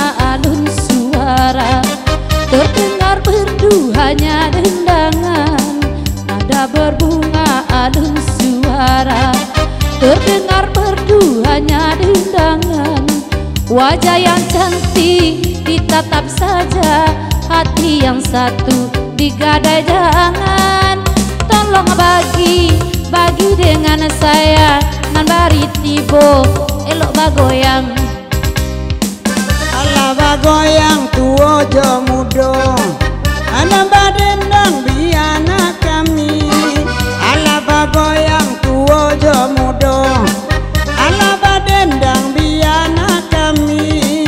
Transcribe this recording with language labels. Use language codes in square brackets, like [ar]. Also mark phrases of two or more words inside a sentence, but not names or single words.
[id] alun suara, terdengar merdu hanya dendangan. Nada berbunga alun suara, terdengar merdu hanya dendangan. Wajah yang cantik ditatap saja, hati yang satu digadai jangan. Tolong bagi dengan saya, [min] nan bari tibo elok bagoyang. Alah bagoyang tuo jo mudo, anak badendang biana kami. Alah bagoyang tuo jo mudo, alah badendang biana kami.